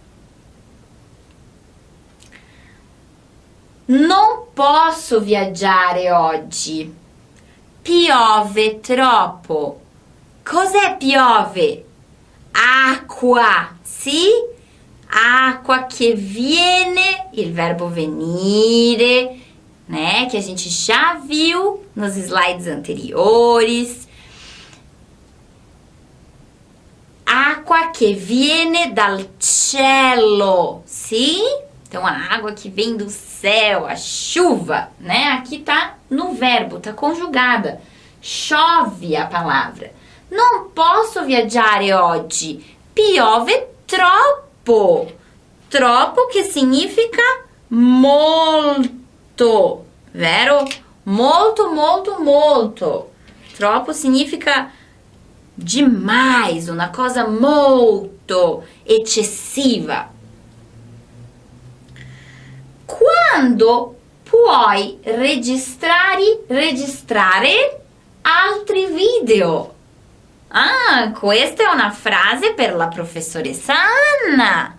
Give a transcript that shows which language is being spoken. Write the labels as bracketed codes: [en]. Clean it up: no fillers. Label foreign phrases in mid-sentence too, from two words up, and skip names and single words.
[it] Non posso viaggiare oggi. Piove troppo. Cos'è piove? Acqua, sì? Acqua che viene, il verbo venire, né? [pt] Que a gente já viu nos slides anteriores. [it] Acqua che viene dal cielo, sì? [pt] Então, a água que vem do céu, a chuva, né? Aqui tá no verbo, tá conjugada. Chove a palavra. [it] Non posso viaggiare oggi. Piove troppo. Troppo che significa molto, vero? Molto, molto, molto. Troppo significa [pt] demais, uma coisa [it] molto. molto eccessiva. Quando puoi registrare altri video? Ah, questa è una frase per la professoressa Anna.